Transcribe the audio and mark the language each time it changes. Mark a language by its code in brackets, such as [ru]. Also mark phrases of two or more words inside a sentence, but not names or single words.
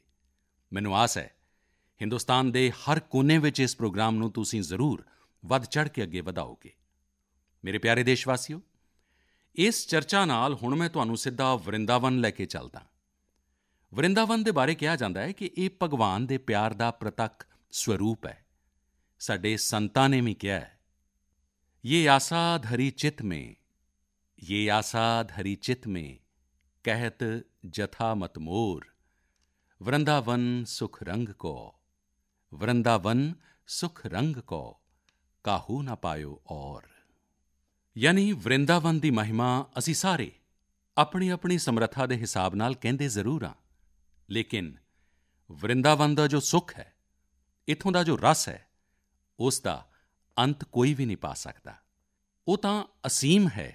[pa] ਮੈਨੂੰ ਆਸ ਹੈ ਹਿੰਦੁਸਤਾਨ ਦੇ ਹਰ ਕੋਨੇ ਵਿੱਚ ਇਸ ਪ੍ਰੋਗਰਾਮ ਨੂੰ ਤੁਸੀਂ ਜ਼ਰੂਰ ਵੱਧ ਚੜ੍ਹ ਕੇ ਅੱਗੇ ਵਧਾਓਗੇ। ਮੇਰੇ ਪਿਆਰੇ ਦੇਸ਼ਵਾਸੀਓ, ਇਸ ਚਰਚਾ ਨਾਲ ਹੁਣ ਮੈਂ ਤੁਹਾਨੂੰ ਸਿੱਧਾ ਵਰਿੰਦਾਵਨ ਲੈ ਕੇ ਚੱਲਦਾ। ਵਰਿੰਦਾਵਨ ਦੇ ਬਾਰੇ ਕਿਹਾ ਜਾਂਦਾ ਹੈ ਕਿ ਇਹ ਭਗਵਾਨ ਦੇ ਪਿਆਰ ਦਾ ਪ੍ਰਤੱਖ ਸਰੂਪ ਹੈ। ਸਾਡੇ ਸੰਤਾਂ ਨੇ ਵੀ ਕਿਹਾ ਹੈ, [hi] ये आसा धरी चित में, ये आसा धरी चित में, कहत जथा मत मोर, वृंदावन सुख रंग को, वृंदावन सुख रंग को, काहू ना पायो और। [pa] ਯਾਨੀ ਵਰਿੰਦਾਵਨ ਦੀ ਮਹਿਮਾ ਅਸੀਂ ਸਾਰੇ ਆਪਣੀ ਆਪਣੀ ਸਮਰੱਥਾ ਦੇ ਹਿਸਾਬ ਨਾਲ ਕਹਿੰਦੇ ਜ਼ਰੂਰ ਹਾਂ, ਲੇਕਿਨ ਵਰਿੰਦਾਵਨ ਦਾ ਜੋ ਸੁੱਖ ਹੈ, ਇੱਥੋਂ ਦਾ ਜੋ ਰਸ ਹੈ, ਉਸ ਦਾ ਅੰਤ ਕੋਈ ਵੀ ਨਹੀਂ ਪਾ ਸਕਦਾ। ਉਹ ਤਾਂ ਅਸੀਮ ਹੈ।